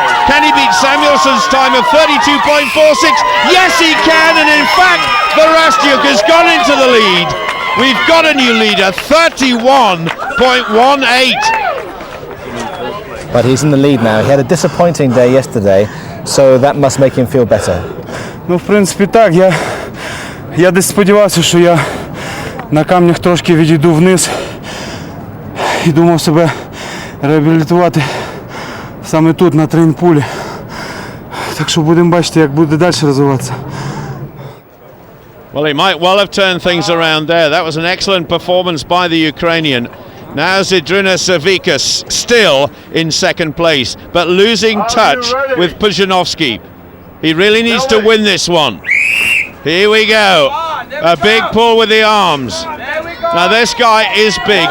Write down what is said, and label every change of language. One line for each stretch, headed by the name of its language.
English: Can he beat Samuelsson's time of 32.46? Yes, he can, and in fact, Verastyuk has gone into the lead. We've got a new leader, 31.18. But he's in the lead now. He had a disappointing day yesterday, so that must make him feel better.
Ukrainian: Ну, в принципі, так. Я десь сподівався, що я на камнях трошки відійду вниз і думав себе реабілітувати саме тут, на трейнпулі. Так що будемо бачити, як буде далі розвиватися.
English: Well, he might well have turned things around there. That was an excellent performance by the Ukrainian. Now Zydrunas Savikas still in 2nd place, but losing touch with Pudzianowski. He really needs to win this one. Here we go. A big pull with the arms. Now this guy is big.